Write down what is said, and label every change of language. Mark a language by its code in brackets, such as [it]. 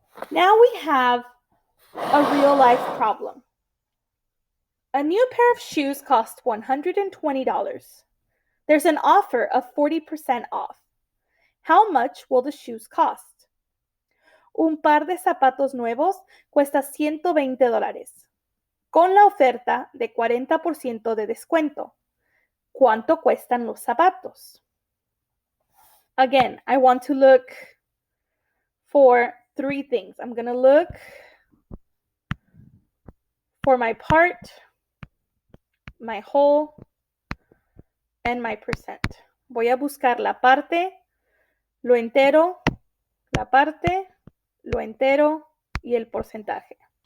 [en] Now we have a real life problem. A new pair of shoes costs $120. There's an offer of 40% off. How much will the shoes cost? [es] Un par de zapatos nuevos cuesta $120. Con la oferta de 40% de descuento, ¿cuánto cuestan los zapatos? [en] Again, I want to look for 3 things. I'm going to look for my part, my whole, and my percent. [es] Voy a buscar la parte, lo entero, la parte, lo entero y el porcentaje.